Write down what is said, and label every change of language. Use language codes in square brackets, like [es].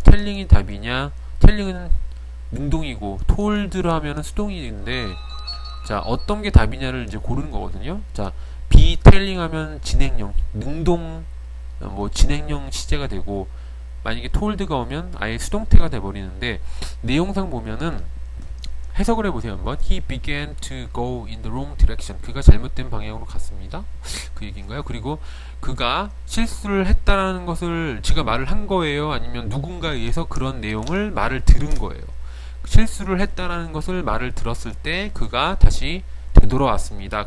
[ko] 텔링이 답이냐? 텔링은 능동이고 told로 하면은 수동인데 자, 어떤 게 답이냐를 이제 고르는 거거든요. 자, [en] be telling [ko] 하면 진행형, 능동, 뭐, 진행형 시제가 되고, 만약에 told가 오면 아예 수동태가 돼버리는데, 내용상 보면은, 해석을 해보세요, 한번. [en] He began to go in the wrong direction. [ko] 그가 잘못된 방향으로 갔습니다. 그 얘기인가요? 그리고 그가 실수를 했다라는 것을 지가 말을 한 거예요? 아니면 누군가에 의해서 그런 내용을 말을 들은 거예요? 실수를 했다라는 것을 말을 들었을 때 그가 다시 되돌아왔습니다.